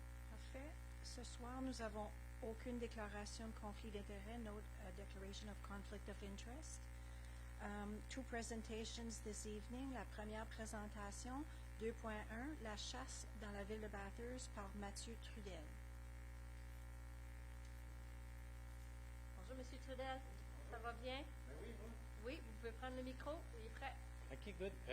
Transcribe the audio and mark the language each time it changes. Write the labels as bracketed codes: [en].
[fr] En fait, ce soir, nous avons aucune déclaration de conflit d'intérêt, [en] no declaration of conflict of interest. Two presentations this evening. [fr] La première présentation, 2.1, la chasse dans la ville de Bathurst par Mathieu Trudel. Bonjour, Monsieur Trudel. Ça va bien? Ben oui, bon. Oui, vous pouvez prendre le micro. Il est prêt. [en] OK, good.